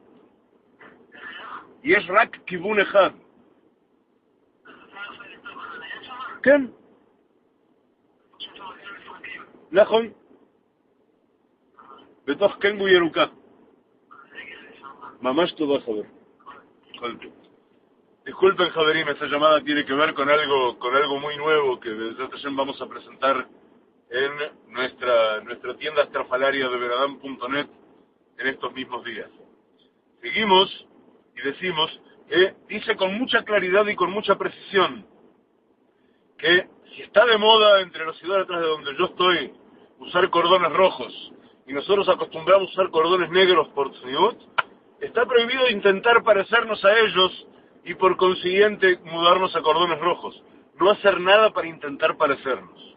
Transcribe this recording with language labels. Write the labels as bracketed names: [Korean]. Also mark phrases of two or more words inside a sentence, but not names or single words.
[Hebrew] יש רק כיוון אחד. כן. נכון. בתוך קנגו ירוקה. ממש טובה, חבר. [Spanish] Disculpen, Javerim, esta llamada tiene que ver con algo muy nuevo que desde Hashem vamos a presentar en nuestra tienda estrafalaria de veradam.net en estos mismos días. Seguimos y decimos que dice con mucha claridad y con mucha precisión que si está de moda entre los idólatras de donde yo estoy usar cordones rojos y nosotros acostumbramos a usar cordones negros por tzniut, está prohibido intentar parecernos a ellos y por consiguiente mudarnos a cordones rojos, no hacer nada para intentar parecernos.